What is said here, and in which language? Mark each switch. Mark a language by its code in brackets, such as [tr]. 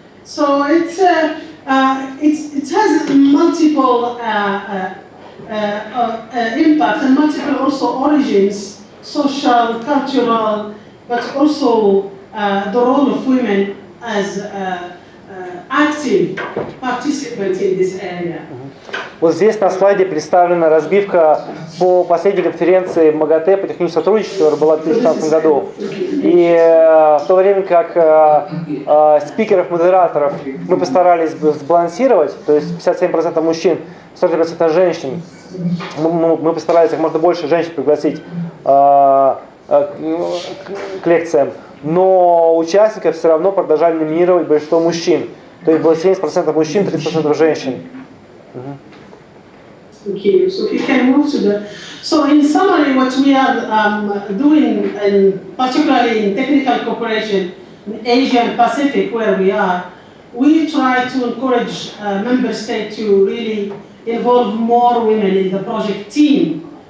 [en] So it has multiple impact and multiple also origins, social, cultural, but also the role of women as active participants in this area. [ru] Вот здесь на слайде представлена разбивка по последней конференции МАГАТЭ по техническому сотрудничеству, которая была в 2015 году. И в то время как спикеров-модераторов мы постарались сбалансировать, то есть 57% мужчин, 40% женщин, мы постарались как можно больше женщин пригласить к лекциям, но участников все равно продолжали номинировать большинство мужчин. То есть было 70% мужчин, 30% женщин. [en] Thank you. So if you can move to the... So in summary, what we are doing, and particularly in technical cooperation in Asia and Pacific, where we are, we try to encourage member states to really involve more women in the project team.